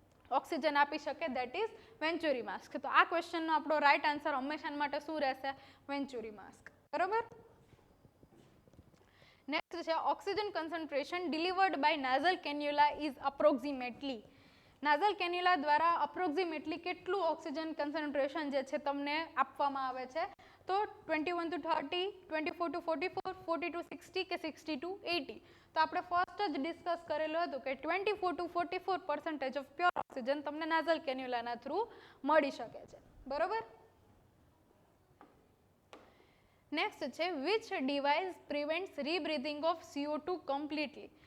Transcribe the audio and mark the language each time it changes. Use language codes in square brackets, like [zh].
[gu] Oxygen આપી શકે, that is વેન્ચુરી mask. તો આ ક્વેશ્ચનનો આપણો રાઈટ આન્સર હંમેશા માટે શું રહેશે? વેન્ચુરી માસ્ક. બરોબર. [en] Next છે oxygen concentration delivered by nasal cannula is approximately. [gu] નાઝલ cannula દ્વારા અપ્રોક્સિમેટલી કેટલું ઓક્સિજન કન્સન્ટ્રેશન જે છે તમને આપવામાં આવે છે? તો 21 to 30, 24 to 44, 40 to 60 કે 60 to 80. તો આપણે ફર્સ્ટ જ ડિસ્કસ કરેલું હતું કે 24 to 44% ઓફ પ્યોર ઓક્સિજન તમને નાઝલ કેન્યુલાના થ્રુ મળી શકે છે. બરોબર. [en] Next છે which device prevents rebreathing of CO2 completely.